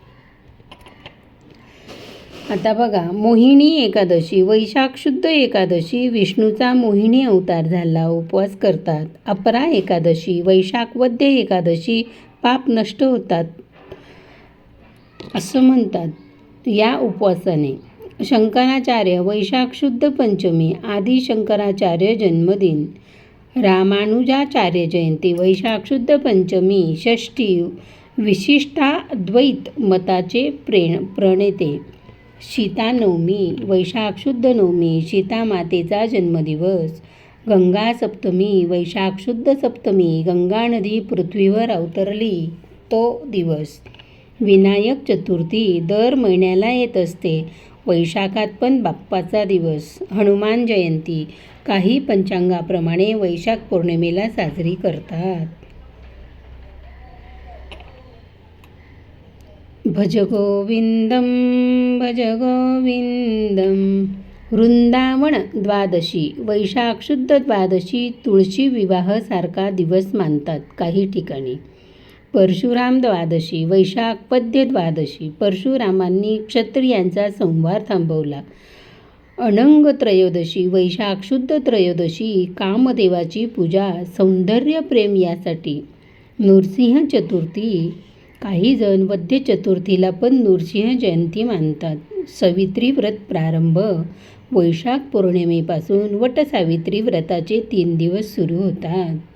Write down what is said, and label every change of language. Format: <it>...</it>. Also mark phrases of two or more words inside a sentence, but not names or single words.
<mr>आता बघा, मोहिनी एकादशी वैशाख शुद्ध एकादशी विष्णूचा मोहिनी अवतार झाला, उपवास करतात. अपरा एकादशी वैशाख वद्य एकादशी पाप नष्ट होतात असं म्हणतात या उपवासाने. शंकराचार्य वैशाख शुद्ध पंचमी आदि शंकराचार्य जन्मदिन. रामानुजाचार्य जयंती वैशाख शुद्ध पंचमी षष्ठी विशिष्टाद्वैत मताचे प्रणेते. सीतानवमी वैशाख शुद्ध नवमी सीता मातेचा जन्मदिवस. गंगा सप्तमी वैशाख शुद्ध सप्तमी गंगा नदी पृथ्वीवर अवतरली तो दिवस. विनायक चतुर्थी दर महिन्याला येत असते. वैशाखात पण बाप्पाचा दिवस. हनुमान जयंती काही पंचांगाप्रमाणे वैशाख पौर्णिमेला साजरी करतात.</mr> <sa>भज गोविंदम भज गोविंदम.</sa> <mr>वृंदावन द्वादशी वैशाख शुद्ध द्वादशी तुळशी विवाह सारखा दिवस मानतात काही ठिकाणी. परशुराम द्वादशी वैशाख पद्य द्वादशी परशुरामांनी क्षत्रियांचा संहार थांबवला. अनंग त्रयोदशी वैशाख शुद्ध त्रयोदशी कामदेवाची पूजा, सौंदर्य प्रेम यासाठी. नृसिंह चतुर्थी काही जण वद्य चतुर्थीला पण नृसिंह जयंती मानतात. सावित्री व्रत प्रारंभ वैशाख पौर्णिमेपासून वटसावित्री व्रताचे 3 दिवस सुरू होतात.</mr>